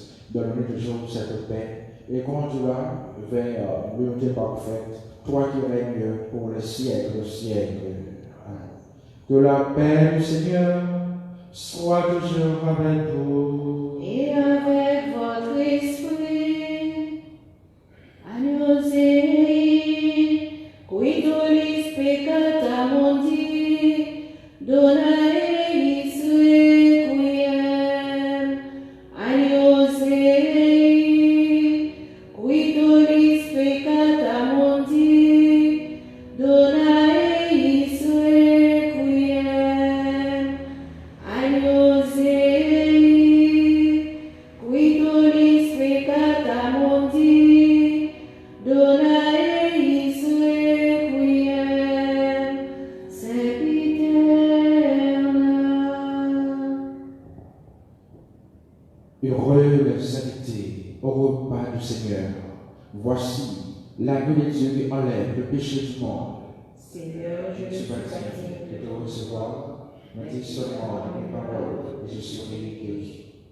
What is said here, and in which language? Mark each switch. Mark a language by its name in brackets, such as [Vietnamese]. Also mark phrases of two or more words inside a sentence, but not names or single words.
[French] Donne-nous toujours cette paix et conduis-la vers l'unité parfaite, toi qui règnes pour les siècles des siècles. Que la paix du Seigneur soit toujours avec vous. Et avec votre esprit, [Latin] Agnus Dei, qui tollis peccata mundi, dona eis requiem. Agnus Dei, qui tollis peccata mundi, dona eis requiem. Agnus Dei, qui tollis peccata mundi, dona eis requiem, sempiterna. [French] Heureux les invités au repas du Seigneur. Voici l'agneau de Dieu qui enlève le péché du monde. Seigneur, je ne suis pas digne de te recevoir, mais dis seulement une parole et je serai guéri.